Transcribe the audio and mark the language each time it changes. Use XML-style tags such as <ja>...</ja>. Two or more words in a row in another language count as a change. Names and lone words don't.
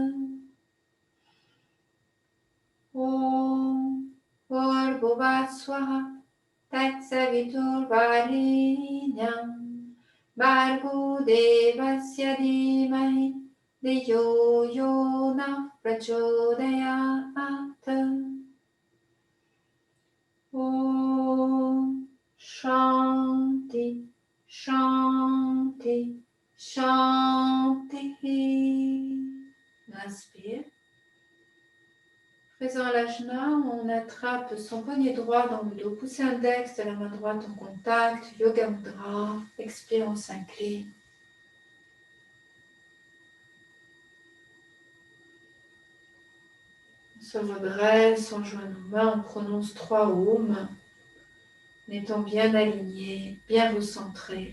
<sa>ॐ भूर्भुवः स्वः तत्सवितुर्वरेण्यं भर्गो देवस्य धीमहि धियो यो नः प्रचोदयात्. ॐ शान्तिः शान्तिः शान्तिः.</sa> <fr>Inspire. Présent à l'ajna, on attrape son poignet droit dans le dos, pouce index de la main droite en contact, Yoga Mudra. Expire, on s'incline. On se redresse, on joint nos mains, on prononce 3 Om, en étant bien aligné, bien recentré.</fr>